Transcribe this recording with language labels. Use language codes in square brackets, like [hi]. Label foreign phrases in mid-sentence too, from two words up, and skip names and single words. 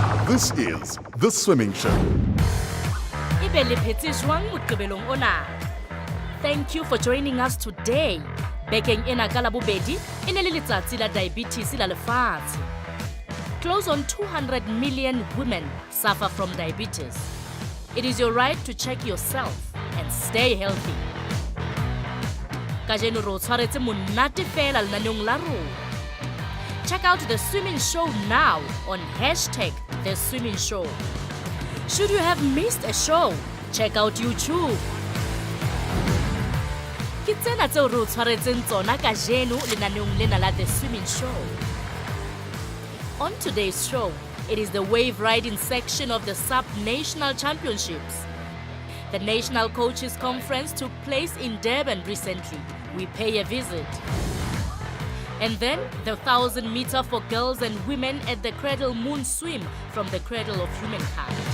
[en] This is The Swimming Show. Thank you for joining us today. [st] Bekeng ena ka labobedi e ne le letsatsi la diabetes la lefatshe. [en] Close on 200 million women suffer from diabetes. It is your right to check yourself and stay healthy. [st] Kajeno ro tshwaretse monate fela lenaneong la rona. [en] Check out The Swimming Show now on #The Swimming Show. Should you have missed a show, check out YouTube. [st] Ke tsena tseo re o tshwaretseng tsona kajeno lenaneong lena la The Swimming Show. [en] On today's show, it is the wave riding section of the SUP National Championships. The National Coaches Conference took place in Durban recently. We pay a visit. And then the 1,000-meter for girls and women at the Cradle Moon Swim from the Cradle of Humankind.